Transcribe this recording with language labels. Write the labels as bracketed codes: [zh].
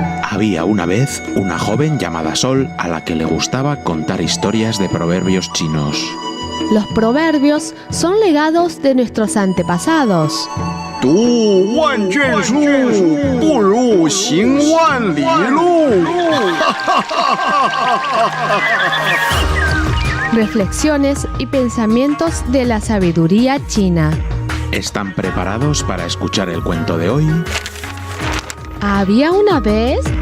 [es] Había una vez una joven llamada Sol a la que le gustaba contar historias de proverbios chinos. Los proverbios son legados de nuestros antepasados. [zh] 读万卷书，不如行万里路。 [es] Reflexiones y pensamientos de la sabiduría china. ¿Están preparados para escuchar el cuento de hoy? Había una vez...